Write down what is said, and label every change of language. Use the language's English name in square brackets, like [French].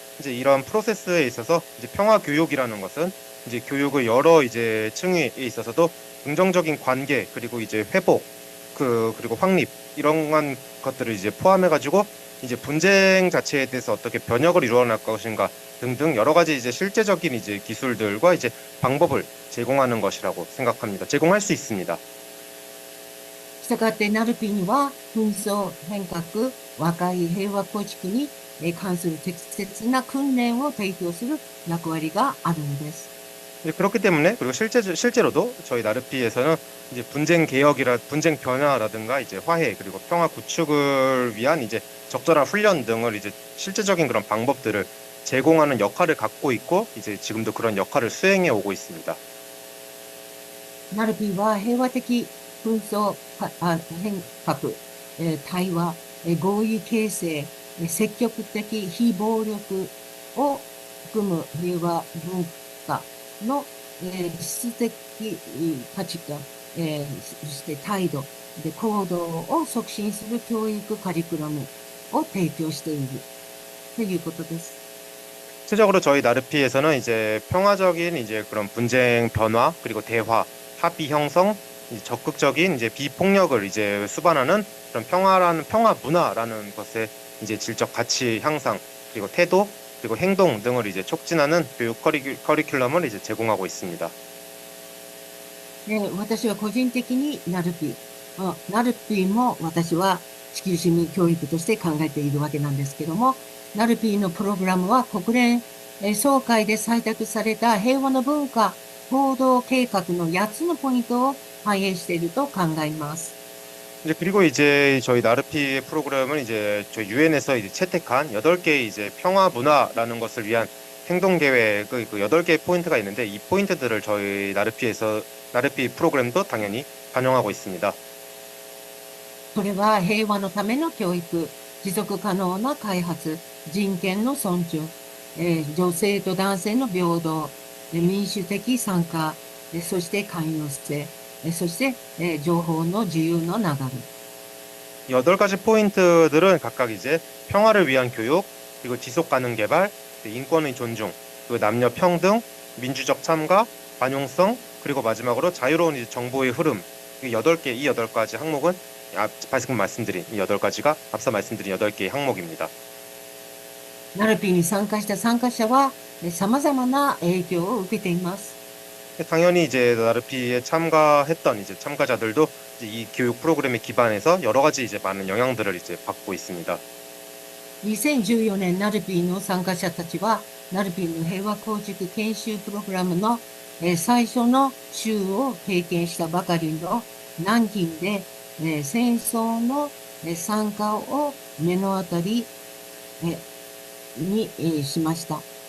[Korean] 이제 이런 프로세스에 있어서 이제 평화 교육이라는 것은 이제 교육의 여러 이제 층에 있어서도 긍정적인 관계 그리고 이제 회복 그리고 확립 이런 것들을 이제 포함해 가지고 이제 분쟁 자체에 대해서 어떻게 변혁을 이루어 나갈 것인가 등등 여러 가지 이제 실제적인 이제 기술들과 이제 방법을 제공하는 것이라고 생각합니다. 제공할 수 있습니다. [Japanese] したがってナルピには紛争変革、和解平和構築に関する適切な訓練を提供する役割があるんです。 [Korean] 그렇기 때문에 그리고 실제로도 저희 나르피에서는 이제 분쟁 변화라든가 이제 화해 그리고 평화 구축을 위한 이제 적절한 훈련 등을 이제 실제적인 그런 방법들을 제공하는 역할을 갖고 있고 이제 지금도 그런 역할을 수행해 오고 있습니다. [Japanese] ナルピは平和的紛争変革、対話、合意形成、積極的非暴力を含む平和文化の、質的価値観、そして態度で行動を促進する教育カリキュラムを提供しているということです。 [Korean] 실질적으로 저희 나르피에서는 이제 평화적인 이제 그런 분쟁 변화 그리고 대화, 합의 형성, 적극적인 이제 비폭력을 이제 수반하는 그런 평화 문화라는 것에 이제 질적 가치 향상 그리고 태도 그리고 행동 등을 이제 촉진하는 교육 커리큘럼을 이제 제공하고 있습니다. [Japanese] 私は個人的にナルピも私は地球市民教育として考えているわけなんですけども、ナルピのプログラムは国連総会で採択された平和の文化行動計画の8つのポイントを反映していると考えます。 [Korean] 이제 그리고 이제 저희 나르피 프로그램은 이제 저희 유엔에서 이제 채택한 8개의 이제 평화 문화라는 것을 위한 행동 계획의 그 8개의 포인트가 있는데 이 포인트들을 저희 나르피 프로그램도 당연히 반영하고 있습니다. [Japanese] それは平和のための教育、持続可能な開発、人権の尊重、女性と男性の平等、民主的参加、そして寛容性、そして、情報の自由の流れ。 [Korean] 8가지 포인트들은 각각 이제 평화를 위한 교육, 그리고 지속 가능 개발, 인권의 존중, 그리고 남녀 평등, 민주적 참가, 반용성, 그리고 마지막으로 자유로운 이제 정보의 흐름. 이 8가지 항목은 방금 말씀드린 이 8가지가 앞서 말씀드린 8개의 항목입니다. [Japanese] ナルピーに参加した参加者は、様々な影響を受けています。 [Korean] 당연히 이제 나르피에 참가했던 이제 참가자들도 이제 이 교육 프로그램에 기반해서 여러 가지 이제 많은 영향들을 이제 받고 있습니다. [Japanese] 2014年ナルピーの参加者たちは、ナルピーの平和構築研修プログラムの、最初の週を経験したばかりの南京で、戦争の、参加を目の当たり、に、しました。